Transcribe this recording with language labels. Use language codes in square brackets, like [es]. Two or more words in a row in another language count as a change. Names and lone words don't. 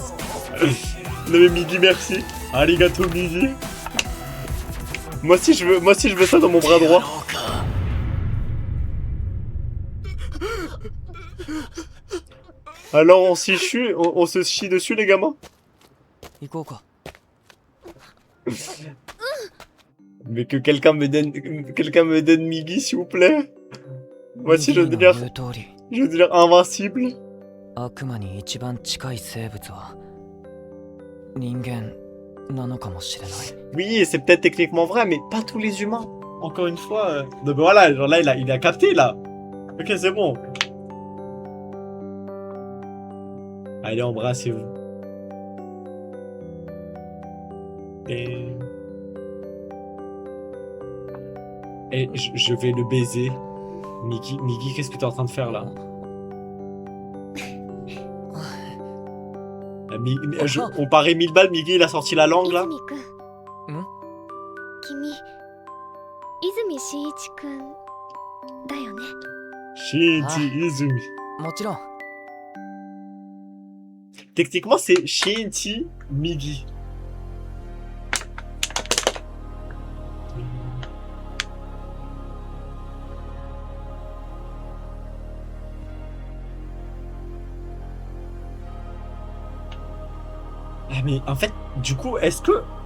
[fr] Non mais Migi merci. Arigato Migi. Moi aussi je veux ça dans mon bras droit. Alors on s'y chie, on se chie dessus les gamins. [ja] 行こうか [fr] Mais que quelqu'un me donne Migi, s'il vous plaît. Voici le [ja] ミギーの [fr] délire, [ja] 言う通り [fr] je veux dire invincible. [ja] 悪魔に一番近い生物は人間なのかもしれない。 [fr] Oui, c'est peut-être techniquement vrai, mais pas tous les humains. Encore une fois. Non, mais voilà, genre là, il a capté, là. Ok, c'est bon. Allez, embrassez-vous. Et je vais le baiser. Migi, qu'est-ce que t'es en train de faire là? On parie 1000 balles, Migi, il a sorti la langue là. [ja] 泉くん君泉真一くんだよね。 [fr] Shinji Izumi. [ja] もちろん。 [fr] Techniquement, c'est Shinji Migi. Ah mais en fait, du coup, est-ce que...